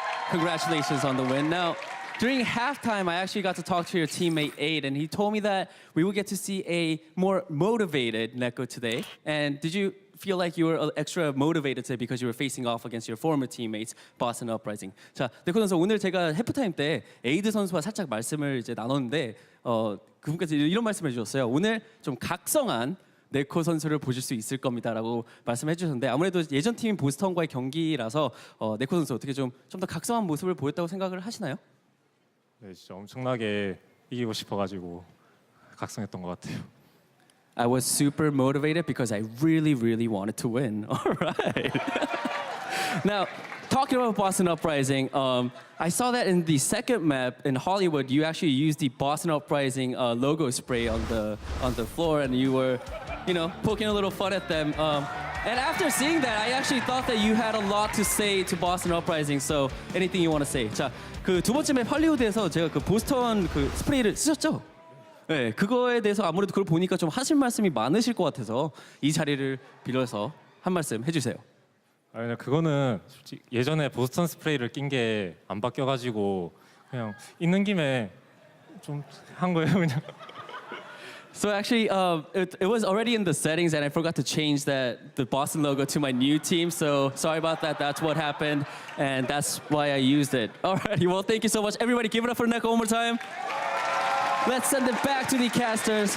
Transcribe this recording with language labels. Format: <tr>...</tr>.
<en>Congratulations on the win. Now, during halftime, I actually got to talk to your teammate, Aid, and he told me that we will get to see a more motivated Neko today. And did you feel like you were extra motivated today because you were facing off against your former teammates, Boston Uprising?</en> <ko>자, 네코 선수, 오늘 제가 해프타임 때 에이드 선수와 살짝 말씀을 이제 나눴는데 그분께서 이런 말씀을 해주셨어요. 오늘 좀 각성한 네코 선수를 보실 수 있을 겁니다라고 말씀해 주셨는데 아무래도 예전 팀인 보스턴과의 경기라서 네코 선수 어떻게 좀 더 각성한 모습을 보였다고 생각을 하시나요? 네, 진짜 엄청나게 이기고 싶어가지고 각성했던 것 같아요.</ko> <en>I was super motivated because I really, really wanted to win. All right. Now, talking about Boston Uprising, I saw that in the second map in Hollywood, you actually used the Boston Uprising logo spray on the floor, and you were, poking a little fun at them. And after seeing that, I actually thought that you had a lot to say to Boston Uprising. So, anything you want to say?</en> <ko>자, 그 두 번째 맵 할리우드에서 제가 그 보스턴 그 스프레이를 쓰셨죠? 네, 그거에 대해서 아무래도 그걸 보니까 좀 하실 말씀이 많으실 것 같아서 이 자리를 빌어서 한 말씀 해주세요. 그냥 그거는 솔직히 예전에 보스턴 스프레이를 낀 게 안 바뀌어가지고 그냥 있는 김에 좀 한 거예요 그냥.</ko> <en>So actually, it was already in the settings, and I forgot to change the Boston logo to my new team. So sorry about that. That's what happened, and that's why I used it. Alrighty, well, thank you so much, everybody. Give it up for Neko one more time. Let's send it back to the casters.</en>